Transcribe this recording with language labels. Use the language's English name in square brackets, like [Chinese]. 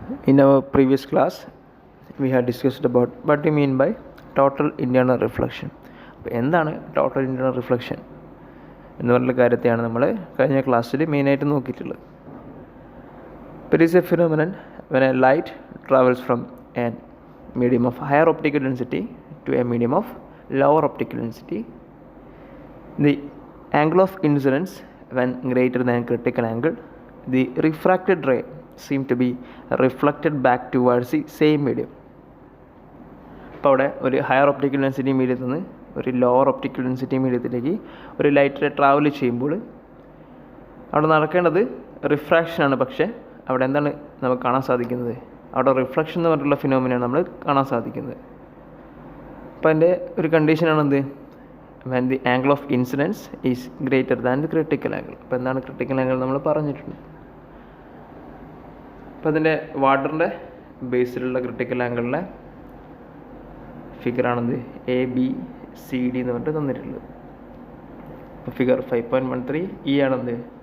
[English] In our previous class, we had discussed about what we mean by total internal reflection. [Malayalam] അപ്പോൾ എന്താണ് total internal reflection എന്ന് പറഞ്ഞ കാര്യത്തെയാണ് നമ്മൾ കഴിഞ്ഞ ക്ലാസ്സിൽ മെയിനായിട്ട് നോക്കിയിട്ടുള്ളത്. [English] It is a phenomenon when a light travels from a medium of higher optical density to a medium of lower optical density. The angle of incidence when greater than critical angle, the refracted ray seem to be reflected back towards the same medium. [Malayalam] അപ്പോൾ അവിടെ ഒരു higher optical density മീഡിയത്തിൽ നിന്ന് ഒരു lower optical density മീഡിയത്തിലേക്ക് ഒരു light travel ചെയ്യുമ്പോൾ അവിടെ നടക്കേണ്ടത് റിഫ്രാക്ഷനാണ്. പക്ഷേ അവിടെ എന്താണ് നമുക്ക് കാണാൻ സാധിക്കുന്നത്? അവിടെ റിഫ്ലക്ഷൻ എന്ന് പറഞ്ഞിട്ടുള്ള ഫിനോമിനയാണ് നമ്മൾ കാണാൻ സാധിക്കുന്നത്. അപ്പോൾ അതിൻ്റെ ഒരു കണ്ടീഷനാണെന്ത്? [English] when the angle of incidence is greater than the critical angle. [Malayalam] അപ്പോൾ എന്താണ് ക്രിട്ടിക്കൽ ആംഗിൾ നമ്മൾ പറഞ്ഞിട്ടുണ്ട്. അപ്പോൾ അതിൻ്റെ വാട്ടറിൻ്റെ ബേസിലുള്ള ക്രിട്ടിക്കൽ ആംഗിളിലെ ഫിഗറാണെന്ത്? ABCD എന്ന് പറഞ്ഞിട്ട് തന്നിട്ടുള്ളത്. അപ്പോൾ ഫിഗർ 5.13 ഈ ആണെന്ത്?